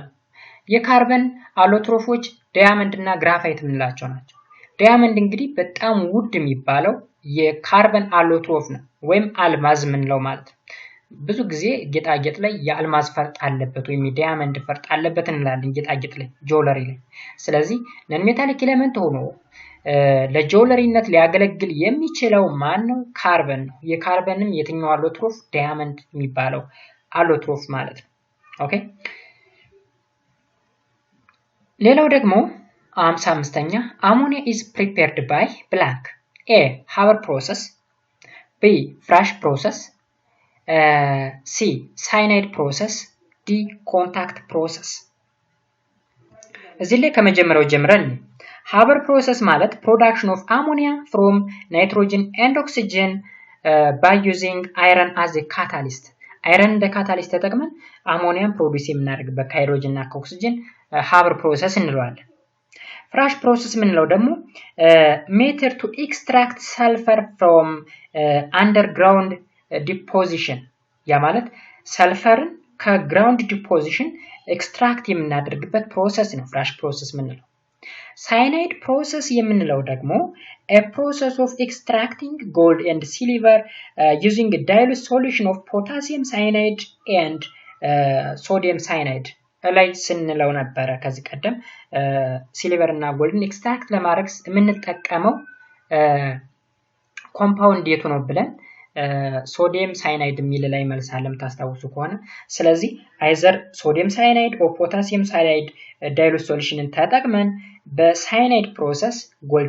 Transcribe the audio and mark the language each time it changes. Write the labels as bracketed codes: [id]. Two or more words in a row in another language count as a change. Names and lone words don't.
[am] የካርበን አሎትሮፎች ዳያመንድ እና ግራፋይት የምንላቸው ናቸው። ዳያመንድ እንግዲህ በጣም ውድ የሚባለው የካርበን አሎትሮፍ ነው ወይም አልማዝ የምንለው ማለት ነው። ብዙ ጊዜ ጌጣጌጥ ላይ የአልማዝ ፈርጥ አለበት ወይም የዳያመንድ ፈርጥ አለበት እንላለን ጌጣጌጥ ላይ ጆለሪ ላይ። ስለዚህ [en] non metallic element [am] ሆኖ ለጆለሪነት ሊያገለግል የሚችለው ማን ነው? ካርበን ነው። የካርበንም የትኛው አሎትሮፍ? ዳያመንድ የሚባለው አሎትሮፍ ማለት ነው። ኦኬ ሌላው ደግሞ 55ኛ [en] አሞኒያ is prepared by blank A Haber process B Frisch process C cyanide process D contact process [am] እዚህ ላይ ከመጀመሪያው ጀምረን [en] Haber process ማለት production of ammonia from nitrogen and oxygen by using iron as a catalyst [am] አይረን እንደ ካታሊስት ተጠቅመን አሞኒያን ፕሮዲዩስ የምናደርግበት ከሃይድሮጅን እና ከኦክሲጅን Haber process እንለዋለን። Frisch process የምንለው ደግሞ [en] method to extract sulfur from underground deposition [am] ያ ማለት ሰልፈርን [en] ground deposition extract [am] የምናደርግበት [en] ፕሮሰስ ነው Frisch process የምንለው። Cyanide process የምንለው ደግሞ a process of extracting gold and silver using a dilute solution of potassium cyanide and sodium cyanide [am] ላይ ስንለው ነበረ ከዚህ ቀደም ሲልቨር እና ጎልድን ኤክስትራክት ለማድረግ የምንጠቀመው ኮምፓውንድ የቱ ነው ብለን [en] sodium cyanide [am] የሚል ላይ መልሳለም ታስታውሱ ከሆነ ስለዚህ አይዘር ሶዲየም ሳይናይድ [en] or potassium cyanide dilute solution [am] ተጠቅመን በሳይናይድ ፕሮሰስ ጎልድ